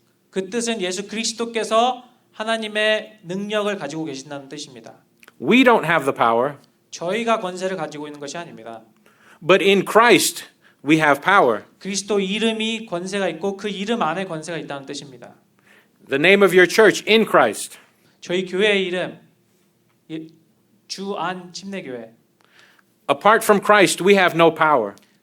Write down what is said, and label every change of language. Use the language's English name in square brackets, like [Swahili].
[Korean] 그 뜻은 예수 그리스도께서 하나님의 능력을 가지고 계신다는 뜻입니다. [English] We don't have the power, [Korean] 저희가 권세를 가지고 있는 것이 아닙니다. [English] but in Christ we have power. [Korean] 그리스도 이름이 권세가 있고 그 이름 안에 권세가 있다는 뜻입니다. [English] The name of your church, in Christ. [Korean] 저희 교회의 이름 주안 침례교회. [English] Apart from Christ, we have no power.